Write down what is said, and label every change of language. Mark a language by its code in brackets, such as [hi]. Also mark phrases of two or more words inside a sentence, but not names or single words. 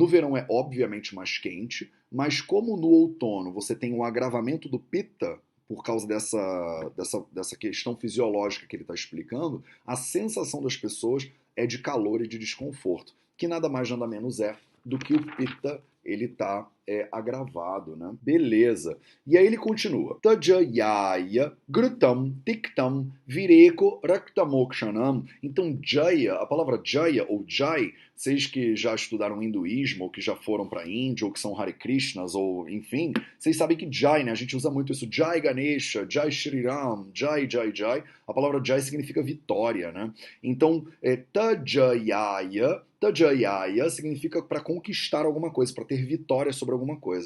[pt] No verão é obviamente mais quente, mas como no outono você tem um agravamento do pitta, por causa dessa questão fisiológica que ele está explicando, a sensação das pessoas é de calor e de desconforto, que nada mais nada menos é do que o pitta ele está agravado, né? Beleza. E aí ele continua. [sa] तज्जयाय घृतं तिक्तं विरेको रक्तमोक्षणम्. [pt] Então, jaya, a palavra jaya ou jai, vocês que já estudaram hinduísmo, ou que já foram para a Índia, ou que são Hare Krishnas, ou enfim, vocês sabem que jai, né? A gente usa muito isso. [hi] जय गणेश, जय श्री राम, जय, जय, जय. [pt] A palavra jai significa vitória, né? Então, Tajayaya significa para conquistar alguma coisa, para ter vitória sobre alguma coisa.